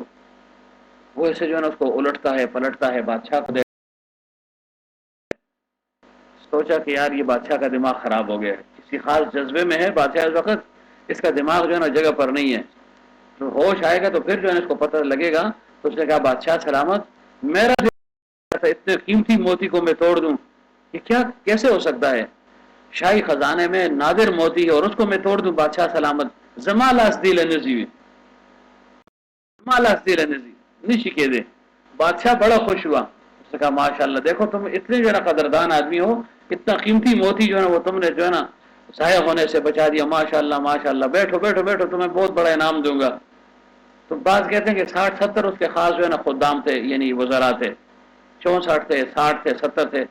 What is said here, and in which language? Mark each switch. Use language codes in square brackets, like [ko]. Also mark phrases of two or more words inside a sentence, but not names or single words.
[ur] وہ ایسے جو ہے نا اس کو الٹتا ہے پلٹتا ہے، بادشاہ کو سوچا کہ یار یہ بادشاہ کا دماغ خراب ہو گیا ہے، کسی خاص جذبے میں ہے بادشاہ اس وقت، اس کا دماغ جو ہے نا جگہ پر نہیں ہے. تو ہوش آئے گا تو پھر جو ہے اس کو پتہ لگے گا. تو اس نے کہا بادشاہ سلامت، میرا اتنے قیمتی موتی کو میں توڑ دوں، یہ کیا کیسے ہو سکتا ہے؟ شاہی خزانے میں نادر موتی ہے اور اس کو میں توڑ دوں. بادشاہ سلامت زمال اسدیل نزی زمال اسدیل نزی نشی کے دے. بادشاہ بڑا خوش ہوا، اس نے کہا ماشاءاللہ دیکھو تم اتنے جو ہے نا قدردان آدمی ہو، اتنا قیمتی موتی جو ہے نا وہ تم نے جو ہے نا ضائع ہونے سے بچا دیا. ماشاءاللہ ماشاءاللہ، بیٹھو بیٹھو بیٹھو، تمہیں بہت بڑا انعام دوں گا. تو بعض کہتے ہیں کہ 60-70 اس کے خاص جو ہے نا خدام تھے، یعنی وزراء تھے، 64 تھے، 60 تھے، 70 تھے.